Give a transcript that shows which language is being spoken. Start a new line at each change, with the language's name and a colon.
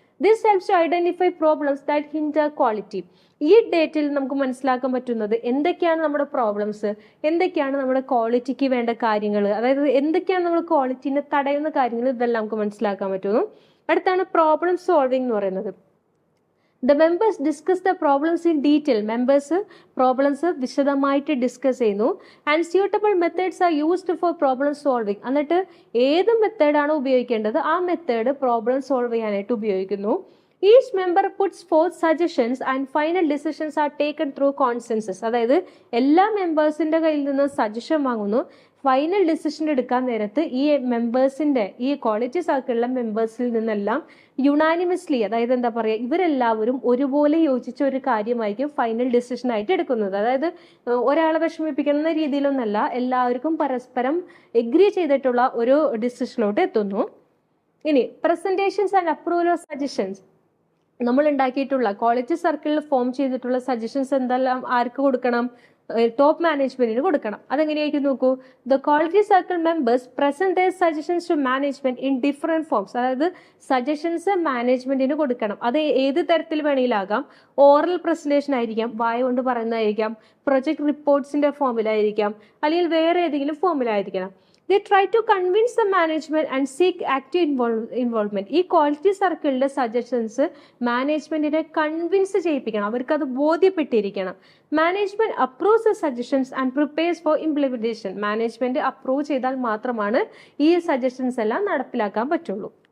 English: This helps to identify problems that hinder quality.
Malayalam: ഈ ഡേറ്റയിൽ നമുക്ക് മനസ്സിലാക്കാൻ പറ്റുന്നത് എന്തൊക്കെയാണ് നമ്മുടെ പ്രോബ്ലംസ്, എന്തൊക്കെയാണ് നമ്മുടെ ക്വാളിറ്റിക്ക് വേണ്ട കാര്യങ്ങൾ, അതായത് എന്തൊക്കെയാണ് നമ്മുടെ ക്വാളിറ്റിനെ തടയുന്ന കാര്യങ്ങൾ, ഇതെല്ലാം നമുക്ക് മനസ്സിലാക്കാൻ പറ്റുന്നു. അടുത്താണ് പ്രോബ്ലം സോൾവിംഗ് എന്ന് പറയുന്നത്.
English: The members discuss the problems in detail.
Malayalam: Members problems വിശദമായിട്ട് ഡിസ്കസ് ചെയ്യുന്നു.
English: And suitable methods are used for problem solving.
Malayalam: എന്നിട്ട് ഏത് മെത്തേഡാണോ ഉപയോഗിക്കേണ്ടത് ആ മെത്തേഡ് പ്രോബ്ലം സോൾവ് ചെയ്യാനായിട്ട് ഉപയോഗിക്കുന്നു.
English: Each member puts forth suggestions and final decisions are taken through consensus.
Malayalam: അതായത് എല്ലാ മെമ്പേഴ്സിന്റെ കയ്യിൽ നിന്ന് സജഷൻ വാങ്ങുന്നു. ഫൈനൽ ഡിസിഷൻ എടുക്കാൻ നേരത്ത് ഈ മെമ്പേഴ്സിന്റെ ഈ ക്വാളിറ്റി സർക്കിളിലെ മെമ്പേഴ്സിൽ നിന്നെല്ലാം യുണാനിമസ്ലി, അതായത് എന്താ പറയുക, ഇവരെല്ലാവരും ഒരുപോലെ യോജിച്ച ഒരു കാര്യമായിരിക്കും ഫൈനൽ ഡിസിഷൻ ആയിട്ട് എടുക്കുന്നത്. അതായത് ഒരാളെ വിഷമിപ്പിക്കുന്ന രീതിയിലൊന്നല്ല, എല്ലാവർക്കും പരസ്പരം എഗ്രി ചെയ്തിട്ടുള്ള ഒരു ഡിസിഷനിലോട്ട് എത്തുന്നു. ഇനി presentations and approval of suggestions. നമ്മൾ ഉണ്ടാക്കിയിട്ടുള്ള ക്വാളിറ്റി സർക്കിളിൽ ഫോം ചെയ്തിട്ടുള്ള സജഷൻസ് എന്തെല്ലാം ആർക്ക് കൊടുക്കണം? ടോപ്പ് മാനേജ്മെന്റിന് കൊടുക്കണം. അതെങ്ങനെയായിരിക്കും നോക്കൂ.
English: The quality circle members present their suggestions to management in different forms.
Malayalam: അതായത് സജഷൻസ് മാനേജ്മെന്റിന് കൊടുക്കണം. അത് ഏത് തരത്തിൽ വേണമെങ്കിലാകാം. ഓറൽ പ്രസന്റേഷൻ ആയിരിക്കാം, വായ കൊണ്ട് പറയുന്നതായിരിക്കാം, പ്രൊജക്ട് റിപ്പോർട്ട്സിന്റെ ഫോമിലായിരിക്കാം, അല്ലെങ്കിൽ വേറെ ഏതെങ്കിലും ഫോമിലായിരിക്കണം.
English: They try to convince the management and seek active involvement.
Malayalam: ഈ ക്വാളിറ്റി സർക്കിളിന്റെ സജഷൻസ് മാനേജ്മെന്റിനെ കൺവിൻസ് ചെയ്യിപ്പിക്കണം, അവർക്കത് ബോധ്യപ്പെട്ടിരിക്കണം.
English: Management approves the suggestions and prepares for implementation.
Malayalam: Management approve ചെയ്താൽ മാത്രമാണ് ഈ സജഷൻസ് എല്ലാം നടപ്പിലാക്കാൻ പറ്റുള്ളൂ.